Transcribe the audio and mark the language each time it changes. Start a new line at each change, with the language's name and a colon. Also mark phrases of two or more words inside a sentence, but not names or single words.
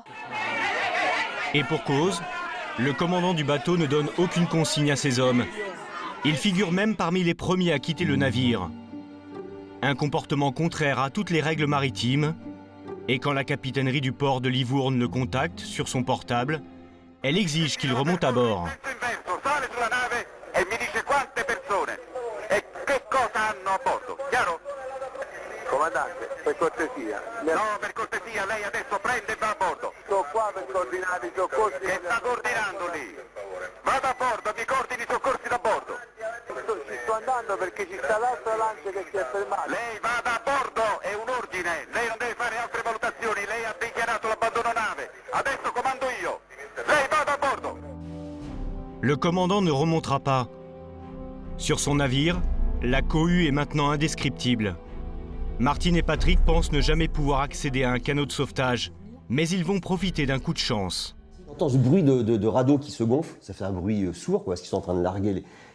French: Et pour cause, le commandant du bateau ne donne aucune consigne à ses hommes. Il figure même parmi les premiers à quitter le navire. Un comportement contraire à toutes les règles maritimes. Et quand la capitainerie du port de Livourne le contacte sur son portable, elle exige qu'il remonte à bord.
Italian: Comandante, per cortesia. No, per cortesia, lei adesso prende e va a bordo. Sto qua per coordinare i soccorsi. Che sta coordinando lì? Vada a bordo, mi coordini i soccorsi da bordo. Sto andando perché ci sta l'altra lancia che si è fermata. Lei vada a bordo, è un ordine. Lei non deve fare altre valutazioni. Lei ha dichiarato l'abbandono nave. Adesso comando io. Lei vada a bordo.
French: Le commandant ne remontera pas. Sur son navire, la cohue est maintenant indescriptible. Martine et Patrick pensent ne jamais pouvoir accéder à un canot de sauvetage, mais ils vont profiter d'un coup de chance. On entend ce bruit de radeau qui se gonfle, ça fait un bruit sourd, quoi, parce qu'ils sont en train de larguer.